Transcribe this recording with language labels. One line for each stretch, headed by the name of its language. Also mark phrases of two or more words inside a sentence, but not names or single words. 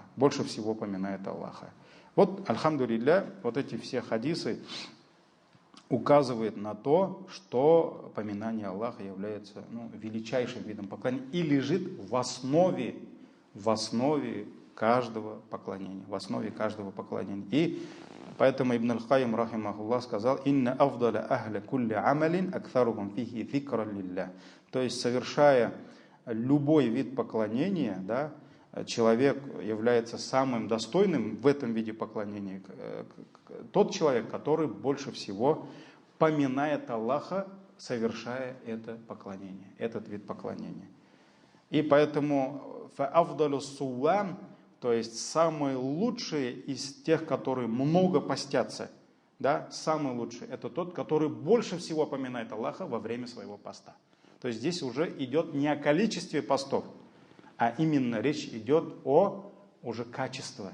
Russian: Больше всего поминает Аллаха. Вот, альхамдулилля, вот эти все хадисы указывают на то, что поминание Аллаха является величайшим видом поклонения и лежит в основе каждого поклонения. В основе каждого поклонения. И поэтому Ибн аль-Кайим, рахимахуллах, сказал:
Arabic: إن أفضل أهل كل عمل أكثرهم فيه ذكرا لله».
Russian: То есть, совершая любой вид поклонения, да, человек является самым достойным в этом виде поклонения. Тот человек, который больше всего поминает Аллаха, совершая это поклонение, этот вид поклонения. И поэтому
Arabic: فأفضل الصوام,
Russian: то есть самые лучшие из тех, которые много постятся, да, самый лучший, это тот, который больше всего поминает Аллаха во время своего поста. То есть здесь уже идет не о количестве постов, а именно речь идет о уже качестве.